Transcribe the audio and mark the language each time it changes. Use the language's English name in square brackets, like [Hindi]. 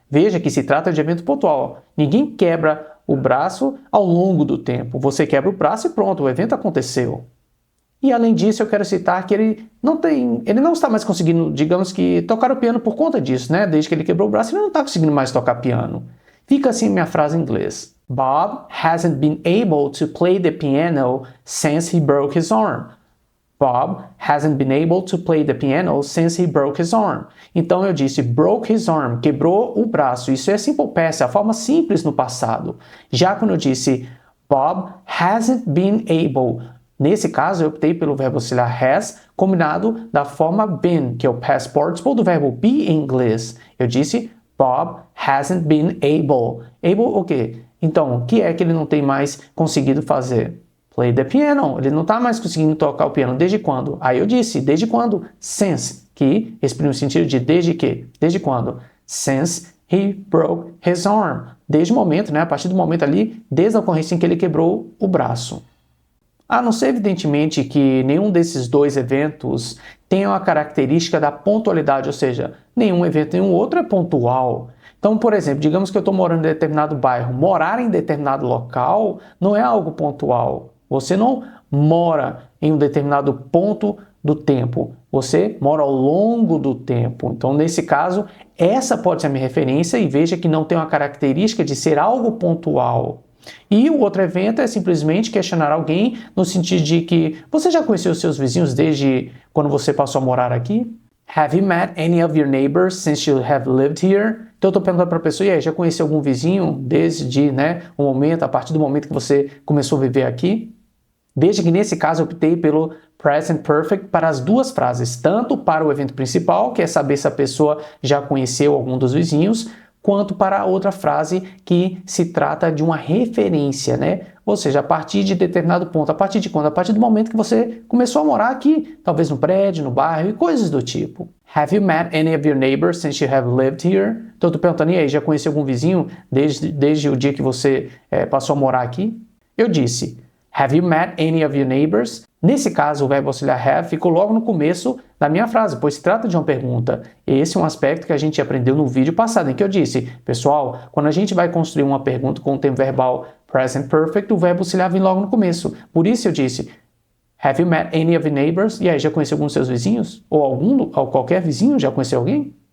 [Portuguese] Veja que se trata de evento pontual. Ninguém quebra o braço ao longo do tempo. Você quebra o braço e pronto, o evento aconteceu. E além disso, eu quero citar que ele não está mais conseguindo, digamos que, tocar o piano por conta disso, né? Desde que ele quebrou o braço, ele não está conseguindo mais tocar piano. Fica assim minha frase em inglês. [English] Bob hasn't been able to play the piano since he broke his arm. Bob hasn't been able to play the piano since he broke his arm. [Portuguese] Então eu disse [English] broke his arm, [Portuguese] quebrou o braço. Isso é simple past, é a forma simples no passado. Já quando eu disse [English] Bob hasn't been able, [Portuguese] nesse caso eu optei pelo verbo auxiliar has, combinado da forma been, que é o past participle do verbo be em inglês. Eu disse [English] Bob hasn't been able. [Portuguese] Able o quê? Então, o que é que ele não tem mais conseguido fazer? [English] Play the piano. [Portuguese] Ele não está mais conseguindo tocar o piano. Desde quando? Aí eu disse, desde quando? Since, que exprime o sentido de desde que. Desde quando? [English] Since he broke his arm. [Portuguese] Desde o momento, né? A partir do momento ali, desde a ocorrência em que ele quebrou o braço. A não ser, evidentemente, que nenhum desses dois eventos tenha a característica da pontualidade, ou seja, nenhum evento, nenhum outro é pontual. Então, por exemplo, digamos que eu estou morando em determinado bairro. Morar em determinado local não é algo pontual. Você não mora em um determinado ponto do tempo. Você mora ao longo do tempo. Então, nesse caso, essa pode ser a minha referência e veja que não tem uma característica de ser algo pontual. E o outro evento é simplesmente questionar alguém no sentido de que você já conheceu os seus vizinhos desde quando você passou a morar aqui? [English] Have you met any of your neighbors since you have lived here? [Portuguese] Então eu estou perguntando para a pessoa, e aí, já conheceu algum vizinho desde o momento, a partir do momento que você começou a viver aqui? Veja que nesse caso eu optei pelo Present Perfect para as duas frases, tanto para o evento principal, que é saber se a pessoa já conheceu algum dos vizinhos, quanto para a outra frase que se trata de uma referência, né? Ou seja, a partir de determinado ponto, a partir de quando? A partir do momento que você começou a morar aqui, talvez no prédio, no bairro e coisas do tipo. [English] Have you met any of your neighbors since you have lived here? [Portuguese] Então eu tô perguntando, e aí, já conheceu algum vizinho desde o dia que você passou a morar aqui? Eu disse, [English] have you met any of your neighbors? [Portuguese] Nesse caso, o verbo auxiliar have ficou logo no começo da minha frase, pois se trata de uma pergunta. Esse é um aspecto que a gente aprendeu no vídeo passado, em que eu disse, pessoal, quando a gente vai construir uma pergunta com o tempo verbal present perfect, o verbo auxiliar vem logo no começo. Por isso eu disse, [English] have you met any of your neighbors? [Portuguese] E aí, já conheceu algum dos seus vizinhos? Ou qualquer vizinho? Já conheceu alguém?